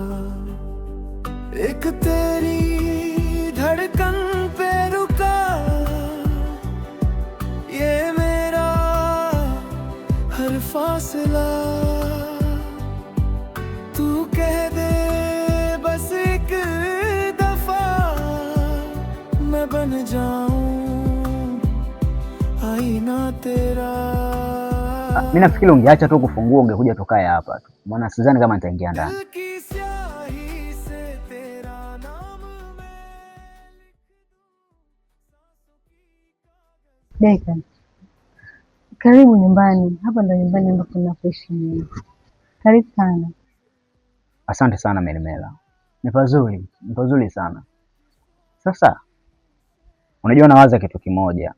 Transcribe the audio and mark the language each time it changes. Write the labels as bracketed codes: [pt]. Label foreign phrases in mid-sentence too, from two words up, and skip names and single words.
[hi] एक तेरी धड़कन पे रुका ये मेरा हर फासला. तू कह दे बस एक दफा, मैं बन जाऊं आईना तेरा. [sw] Mimi nafikiri ungeacha tu kufungua ungekuja tukae hapa tu. Maana sidhani kama nitaingia ndani. [hi] दिल की स्याही से तेरा नाम मैं [sw] Deka, karibu nyumbani. Hapa ndo nyumbani ambapo nakuishi mimi. Karibu sana. Asante sana Melimela. Ni pazuri sana. Sasa unajua nawaza kitu kimoja.